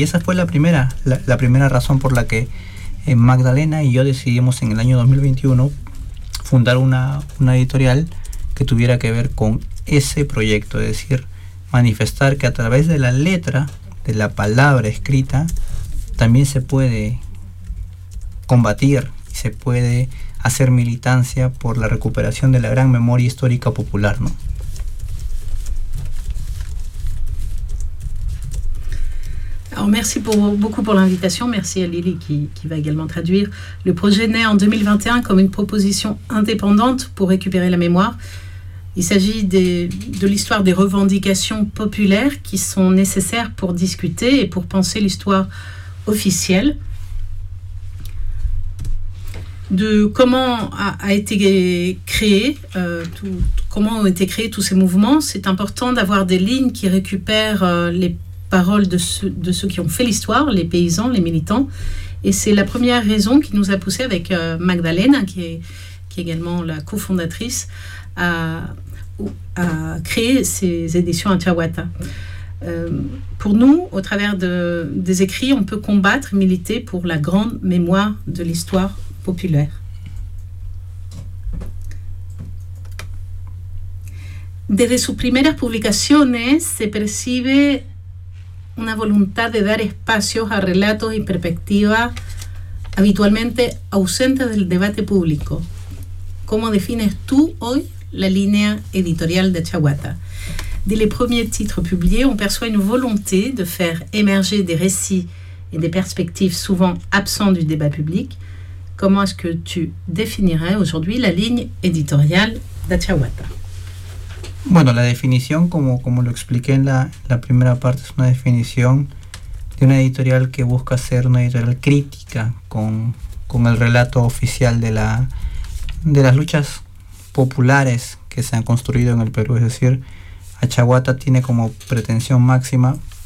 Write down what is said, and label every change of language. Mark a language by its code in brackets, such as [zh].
[es] Y esa fue la primera razón por la que Magdalena y yo decidimos en el año 2021 fundar una editorial que tuviera que ver con ese proyecto, es decir, manifestar que a través de la letra, de la palabra escrita, también se puede combatir, se puede hacer militancia por la recuperación de la gran memoria histórica popular, ¿no? [fr] Alors merci beaucoup pour l'invitation, merci à Lily qui va également traduire. Le projet naît en 2021 comme une proposition indépendante pour récupérer la mémoire. Il s'agit de l'histoire des revendications populaires qui sont nécessaires pour discuter et pour penser l'histoire officielle. De comment a été créé, comment ont été créés tous ces mouvements, c'est important d'avoir des lignes qui récupèrent les paroles de ceux qui ont fait l'histoire, les paysans, les militants. Et c'est la première raison qui nous a poussé avec Magdalena, qui est également la cofondatrice, à créer ces éditions Atiahuata. Pour nous, au travers des écrits, on peut combattre, militer pour la grande mémoire de l'histoire populaire. [es] desde sus primeras publicaciones se percibe una voluntad de dar espacios a relatos y perspectivas habitualmente ausentes del debate público. ¿Cómo defines tú hoy la línea editorial de Chawata? [fr] Dès les premiers titres publiés, on perçoit une volonté de faire émerger des récits et des perspectives souvent absents du débat public. Comment est-ce que tu définirais aujourd'hui la ligne éditoriale d'Achawata? [es] Bueno, la définition, comme lo expliqué en la primera parte, es una definición de una editorial que busca ser una editorial crítica con el relato oficial de las luchas populares que se han construido en el Perú, es decir, Achawata tiene como pretensión máxima